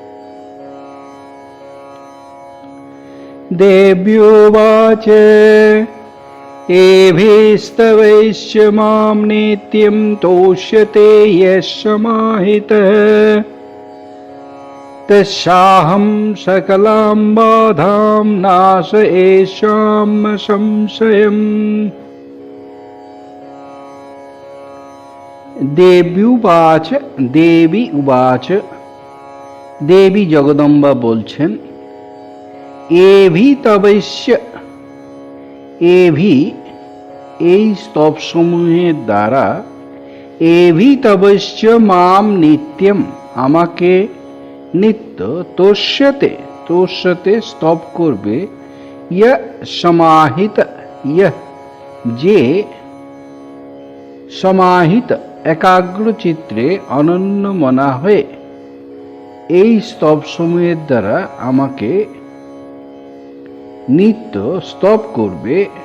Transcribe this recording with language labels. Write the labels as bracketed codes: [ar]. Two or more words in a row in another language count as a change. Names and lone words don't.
[sa] देव्योवाच एभिस्तवैश्य मां नित्यं तोष्यते यः समाहितः तस्याहं सकलां बाधां नाशयिष्यामि संशयम्। देवी उवाच [bn] দেবী জগদম্বা বলছেন एभि [sa] तवैश्य एभि [bn] এই স্তব সমূহের দ্বারা [sa] एभि तवैश्य माम नित्यम [bn] আমাকে নিত্য তোষ্যতে স্তব করবে ইয় সমাহিত ইয় যে সমাহিত একাগ্র চিত্রে অনন্য মনা হয়ে এই স্তব সমূহের দ্বারা আমাকে নিত্য স্তব করবে।